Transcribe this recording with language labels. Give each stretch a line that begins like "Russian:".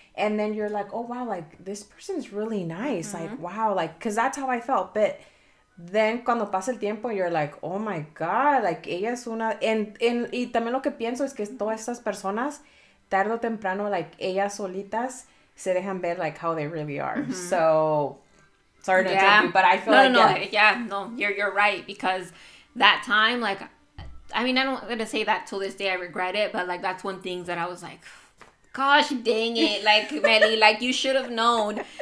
English: And then you're like, oh, wow, like, this person's really nice. Like, wow, like, because that's how I felt. But then cuando pasa el tiempo, you're like, oh my God, like, ella es una...
Spanish: Y también lo que pienso es que todas estas personas, tarde o temprano, like, ellas solitas se dejan ver, like, how they really are.
English: So, sorry to interrupt you, but I feel you're right. Because that time, like, I mean, I'm not going to say that till this day I regret it, but, like, that's one thing that I was like... Gosh dang it, like, Mely, like, you should have known.